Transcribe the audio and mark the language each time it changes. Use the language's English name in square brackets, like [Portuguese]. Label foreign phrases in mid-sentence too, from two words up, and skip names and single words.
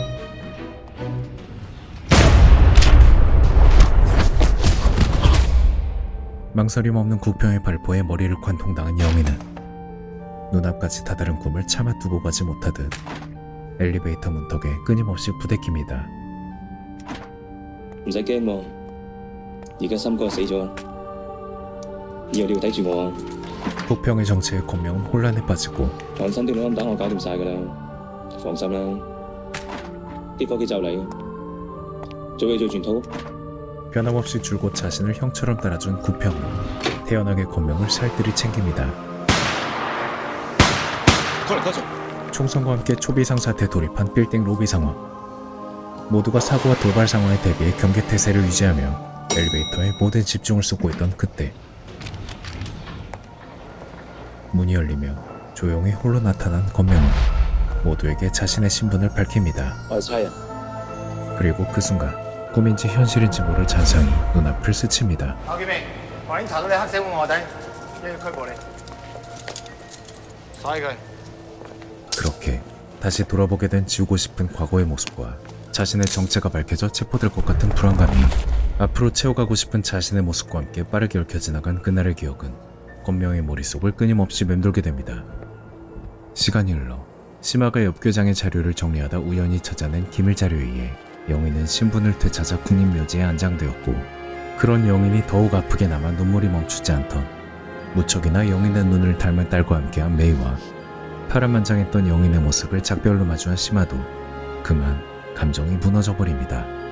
[Korean] 망설임 없는 구평의 발포에 머리를 관통당한 영인은 눈앞까지 다다른 꿈을 차마 두고 가지 못하듯 엘리베이터 문턱에 끊임없이 부대낍니다. [Cantonese] 唔使驚喎，而家森哥死咗，以後你要睇住我啊！ [Korean] 구평의 정체에 권명은 혼란에 빠지고 [Cantonese] 韓森啲攞膽我搞掂晒㗎啦，放心啦，啲伙計就嚟，做嘢做全套。 [Korean] 변함없이 줄곧 자신을 형처럼 따라준 구평은 태연하게 권명을 살뜰히 챙깁니다. 총성과 함께 초비상사태 돌입한 빌딩 로비 상황. 모두가 사고와 돌발 상황에 대비해 경계태세를 유지하며 엘리베이터에 모든 집중을 쏟고 있던 그때 문이 열리며 조용히 홀로 나타난 권명은 모두에게 자신의 신분을 밝힙니다. [Cantonese] 我係差人。 [Korean] 그리고 그 순간 꿈인지 현실인지 모를 잔상이 눈앞을 스칩니다. [Cantonese] 劉建明，我已經查到你黑社會卧底，一要拘捕你，鎖起佢。 [Korean] 그렇게 다시 돌아보게 된 지우고 싶은 과거의 모습과 자신의 정체가 밝혀져 체포될 것 같은 불안감이 앞으로 채워가고 싶은 자신의 모습과 함께 빠르게 얽혀 지나간 그날의 기억은 권명의 머릿속을 끊임없이 맴돌게 됩니다. 시간이 흘러 심화가 엽교장의 자료를 정리하다 우연히 찾아낸 기밀 자료에 의해 영인은 신분을 되찾아 국립묘지에 안장되었고 그런 영인이 더욱 아프게 남아 눈물이 멈추지 않던 무척이나 영인의 눈을 닮은 딸과 함께한 메이와 파란만장했던 영인의 모습을 작별로 마주한 심화도 그만 감정이 무너져버립니다.